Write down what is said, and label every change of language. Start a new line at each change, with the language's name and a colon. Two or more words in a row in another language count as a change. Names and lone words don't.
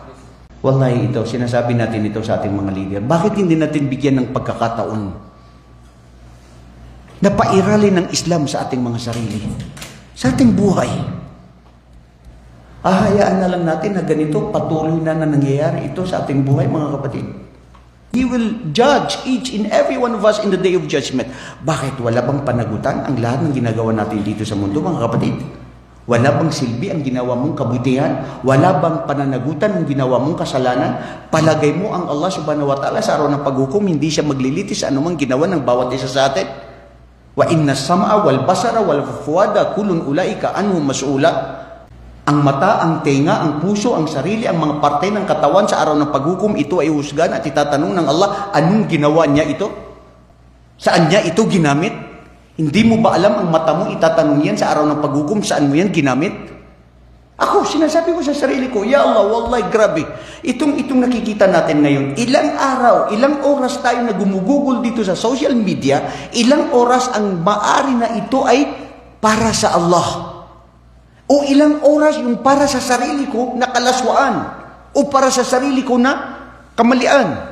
Filipino: Wallahi ito, sinasabi natin ito sa ating mga leader. Bakit hindi natin bigyan ng pagkakataon na pairalin ng Islam sa ating mga sarili, sa ating buhay? Ahayaan na lang natin na ganito patuloy na nangyayari ito sa ating buhay, mga kapatid.
English: He will judge each and every one of us in the day of judgment.
Filipino: Bakit? Wala bang panagutan ang lahat ng ginagawa natin dito sa mundo, mga kapatid? Wala bang silbi ang ginawa mong kabutihan? Wala bang pananagutan ang ginawa mong kasalanan? Palagay mo ang Allah
Arabic: subhanahu wa ta'ala
Filipino: sa araw ng paghukom, hindi siya maglilitis sa anumang ginawa ng bawat isa sa atin?
Arabic: Wa inna sam'a wal basara wal fuada kulun ulaika anhu mas'ula.
Filipino: Ang mata, ang tenga, ang puso, ang sarili, ang mga parte ng katawan sa araw ng paghukom, ito ay husgan at itatanong ng Allah, anong ginawa niya ito? Saan niya ito ginamit? Hindi mo ba alam ang mata mo, itatanong yan sa araw ng paghukom, saan mo yan ginamit? Ako, sinasabi ko sa sarili ko,
Arabic: ya Allah, wallahi,
Filipino: grabe. Itong nakikita natin ngayon, ilang araw, ilang oras tayo na gumugugol dito sa
English: social media,
Filipino: ilang oras ang maari na ito ay para sa Allah. O ilang oras yung para sa sarili ko na kalaswaan. O para sa sarili ko na kamalian.